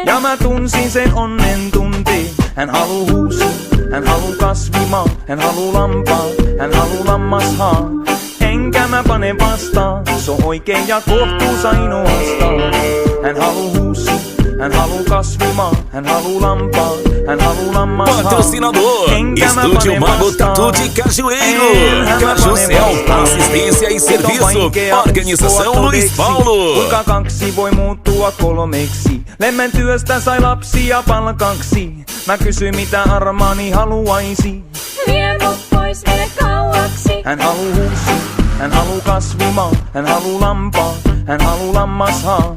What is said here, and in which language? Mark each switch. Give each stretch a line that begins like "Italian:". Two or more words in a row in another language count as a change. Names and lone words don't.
Finnish: Ja mä tunsin sen onnen tunteen. Hän haluu huusi, hän haluu kasvimaan. Hän haluu lampaan, hän haluu lammashaan. Enkä mä pane vastaan, se on oikein ja kohtuus ainoastaan. Hän haluu huusi, hän haluu kasvimaan. Hän haluu lampaan, hän haluu lammashaan.
Portuguese: Patrocinador, Estúdio Mago Tatu de Cajueiro. Cajusel, assistência e serviço. Organização Luiz Paulo.
Finnish: Kuinka kaksi voi muuttua kolmeksi? Lemmen työstä sai lapsia palkaksi. Mä kysyin mitä armaani haluaisi. Vie mut pois, mene kauaksi. Hän haluu huusi, hän haluu kasvimaan. Hän haluu lampaan, hän haluu lammashaan.